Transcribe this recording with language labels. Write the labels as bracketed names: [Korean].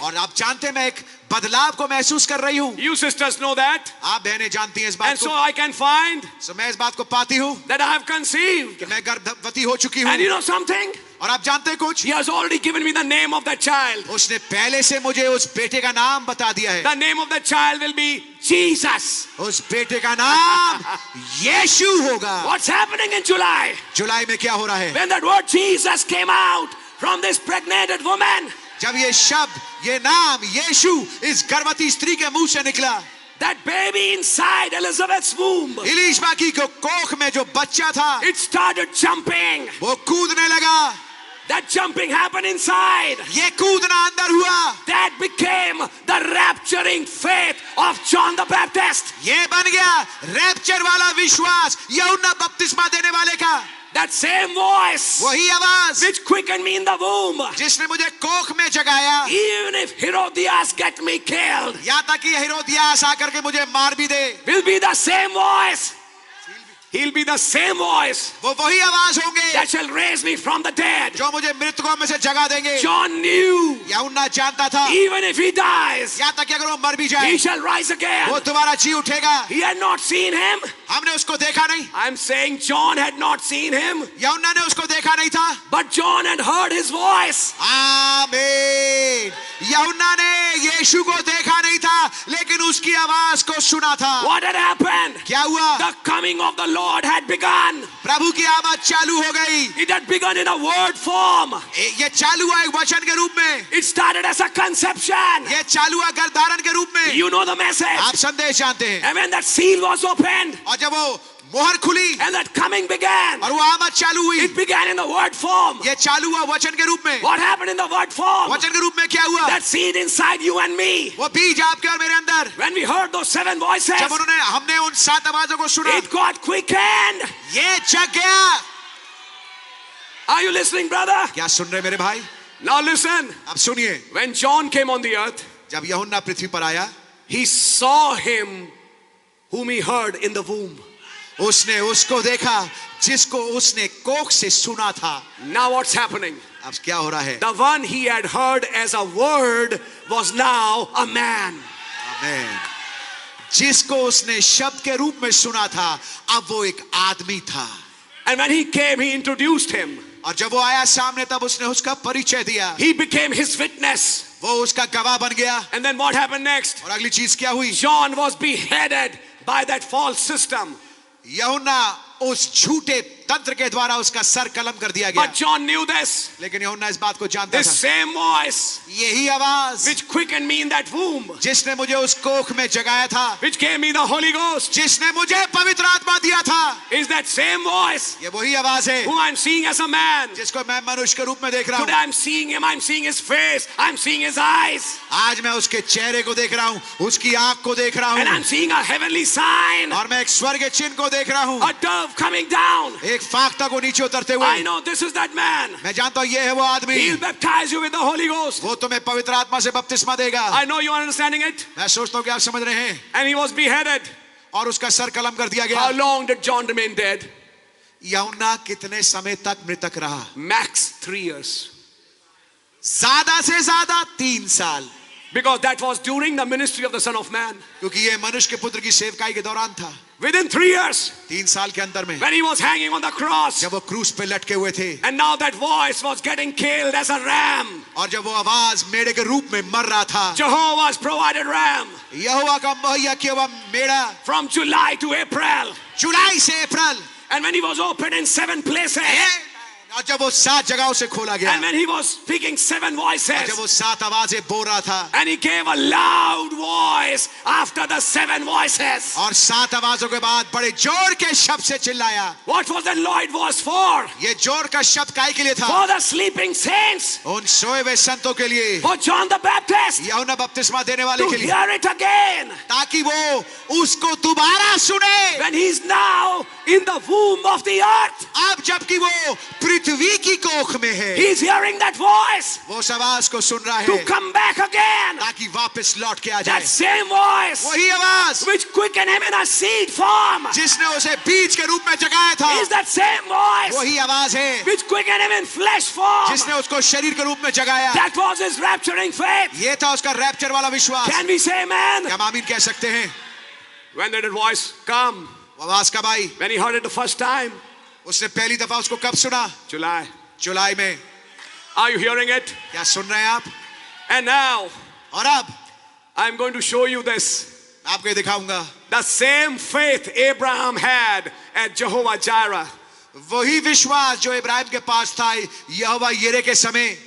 [Hindi] और आप जानते हैं मैं एक बदलाव को महसूस कर रही हूँ. [English] You sisters know that. [Hindi] आप बहनें जानती हैं इस बात [English] And so [Hindi] को. [English] I can find So [Hindi] मैं इस बात को पाती हूँ [English] that I have conceived. [Hindi] कि मैं गर्भवती हो चुकी [English] And you [Hindi] हूँ. [English] know something? [Hindi] और आप जानते हैं कुछ? [English] He has already given me the name of that child. [Hindi] उसने पहले से मुझे उस बेटे का नाम बता दिया है. [English] The name of the child will be Jesus. [Hindi] उस बेटे का नाम यीशु होगा. [English] What's happening in July? [Hindi] जुलाई में क्या हो रहा है? [English] When that word Jesus came out from this pregnant woman, [Hindi] जब ये शब्द, ये नाम यीशु इस गर्भवती स्त्री के मुंह से निकला, [English] that baby inside Elizabeth's womb, [Hindi] इलिशबा की कोख में जो बच्चा था, [English] it started jumping. [Hindi] वो कूदने लगा. [English] That jumping happened inside. [Hindi] ये कूदना अंदर हुआ. [English] That became the rapturing faith of John the Baptist. [Hindi] ये बन गया रैप्चर वाला विश्वास यूहन्ना बपतिस्मा देने वाले का. [English] That same voice [Hindi] वही आवाज [English] which quickened me in the womb. [Hindi] जिसने मुझे कोख में जगाया. [English] Even if Herodias get me killed, [Hindi] यहाँ तक कि हेरोदियास आकर के मुझे मार भी दे. [English] will be the same voice. He'll be the same voice [Hindi] वो वही आवाज होंगे [English] that shall raise me from the dead. [Hindi] जो मुझे मृतकों में से जगा देंगे. [English] John knew [Hindi] यूहन्ना जानता था [English] even if he dies, [Hindi] यहाँ तक कि अगर वो मर भी जाए [English] he shall rise again. [Hindi] वो दोबारा जी उठेगा. [English] He had not seen him. [Hindi] हमने उसको देखा नहीं. [English] I'm saying John had not seen him, [Hindi] यूहन्ना ने उसको देखा नहीं था. [English] but John had heard his voice. [Hindi] आमीन. यूहन्ना ने यीशु को देखा नहीं था लेकिन उसकी आवाज को सुना था. [English] What had happened? [Hindi] क्या हुआ? [English] The coming of the Lord had begun. [Hindi] प्रभु की आवाज चालू हो गई. [English] It had begun in a word form. [Hindi] ये चालू हुआ एक वचन के रूप में. [English] It started as a conception. [Hindi] ये चालू हुआ गर्भधारण के रूप में. [English] You know the message. [Hindi] आप संदेश जानते हैं. [English] And when that seal was opened [Hindi] और जब वो मोहर खुली [English] and that coming began, [Hindi] और वो आवाज चालू हुई. [English] it began in the word form. [Hindi] ये चालू हुआ वचन के रूप में. [English] What happened in the word form? [Hindi] वचन के रूप में क्या हुआ? [English] That seed inside you and me. [Hindi] वो बीज आपके और मेरे अंदर. [English] When we heard those 7 voices, [Hindi] जब हमने उन 7 आवाजों को सुना. [English] it got quickened. [Hindi] ये जग गया. [English] Are you listening, brother? [Hindi] क्या सुन रहे मेरे भाई? [English] Now listen. [Hindi] अब सुनिए. [English] When John came on the earth, [Hindi] जब यूहन्ना पृथ्वी पर आया [English] he saw him whom he heard in the womb. [Hindi] उसने उसको देखा जिसको उसने कोख से सुना था. [English] Now what's happening? [Hindi] अब क्या हो रहा है? [English] The one he had heard as a word was now a man. [Hindi] आमीन. जिसको उसने शब्द के रूप में सुना था अब वो एक आदमी था. [English] And when he came, he introduced him. [Hindi] और जब वो आया सामने तब उसने उसका परिचय दिया. [English] He became his witness. [Hindi] वो उसका गवाह बन गया. [English] And then what happened next? [Hindi] और अगली चीज क्या हुई? [English] John was beheaded by that false system. [Hindi] यूहन्ना उस झूठे तंत्र के द्वारा उसका सर कलम कर दिया गया. [English] But John knew this. [Hindi] लेकिन यूहन्ना इस बात को जानता [English] This [Hindi] था. [English] same voice [Hindi] यही आवाज [English] which quickened me in that womb, [Hindi] जिसने मुझे उस कोख में जगाया था, [English] which gave me the Holy Ghost, [Hindi] जिसने मुझे पवित्र आत्मा दिया था, [English] is that same voice [Hindi] ये वही आवाज है [English] who I'm seeing as a man. [Hindi] जिसको मैं मनुष्य के रूप में देख रहा [English] Today [Hindi] हूँ. [English] I'm seeing him, I'm seeing his face, I'm seeing his eyes, [Hindi] आज मैं उसके चेहरे को देख रहा हूँ, उसकी आंख को देख रहा [English] and [Hindi] हूँ, [English] I'm seeing a heavenly sign, [Hindi] और मैं एक स्वर्ग चिन्ह को देख रहा हूँ, [English] a dove coming down. [Hindi] एक फाख्ता को नीचे उतरते हुए. [English] know this is that man. [Hindi] मैं जानता हूँ ये है वो आदमी. [English] He'll baptize you with the Holy Ghost. [Hindi] वो तुम्हें पवित्र आत्मा से बपतिस्मा देगा. [English] I know you are understanding it. [Hindi] मैं सोचता हूँ कि आप समझ रहे हैं. [English] And he was beheaded. [Hindi] और उसका सर कलम कर दिया [English] How [Hindi] गया. [English] long did John remain dead? [Hindi] यूहन्ना कितने समय तक मृतक रहा? [English] Max 3 years. [Hindi] ज्यादा से ज्यादा 3 साल. [English] Because that was during the ministry of the Son of Man. [Hindi] क्योंकि ये मनुष्य के पुत्र की सेवकाई के दौरान था. [English] Within 3 years, [Hindi] 3 साल के अंदर में [English] when he was hanging on the cross, [Hindi] जब वो क्रूस पे लटके हुए थे [English] and now that voice was getting killed as a ram. [Hindi] और जब वो आवाज मेढ़े के रूप में मर रहा था, [English] Jehovah's provided ram [Hindi] यहोवा का मुहैया किया हुआ मेढ़ा [English] from July to April. [Hindi] जुलाई से अप्रैल. [English] And when he was opened in 7 places, [Hindi] और जब वो 7 जगहों से खोला गया, [English] and when he was speaking 7 [Hindi] और जब [English] voices, [Hindi] वो 7 आवाजें बोल रहा था, [English] and he gave a loud voice after the 7 voices. [Hindi] और 7 आवाजों के बाद बड़े जोर के शब्द से चिल्लाया. [English] What was that loud voice for? [Hindi] ये जोर का शब्द काय के लिए था? [English] For the sleeping saints, [Hindi] उन सोए हुए संतों के लिए, [English] for John the Baptist, [Hindi] यूहन्ना बपतिस्मा देने वाले [English] to [Hindi] के लिए, [English] hear it again. [Hindi] ताकि वो उसको दोबारा सुने. [English] When he's now in the womb of the earth, [Hindi] अब जबकि वो पृथ्वी की कोख में है, [English] he's hearing that voice [Hindi] वो उस आवाज को सुन रहा [English] to [Hindi] है [English] come back again. [Hindi] ताकि वापस लौट के आ [English] That [Hindi] जाए. [English] same voice [Hindi] वही आवाज [English] which quickened him in a seed form [Hindi] जिसने उसे बीज के रूप में जगाया था, [English] is that same voice [Hindi] वही आवाज है [English] which quickened him in flesh form. [Hindi] जिसने उसको शरीर के रूप में जगाया. [English] That was his rapturing faith. [Hindi] ये था उसका रैप्चर वाला विश्वास. [English] Can we say amen? [Hindi] क्या हम आमीन कह सकते हैं? [English] When did that voice come? [Hindi] वो आवाज कब आई? [English] When he heard it the first time? [Hindi] उसने पहली दफा उसको कब सुना? [English] July. [Hindi] जुलाई में. [English] Are you hearing it? [Hindi] क्या सुन रहे हैं आप? [English] And now [Hindi] और अब [English] I'm going to show you this. [Hindi] आपको ये दिखाऊंगा. [English] The same faith Abraham had at Jehovah Jireh. [Hindi] वही विश्वास जो इब्राहिम के पास था यहोवा यिरे के समय.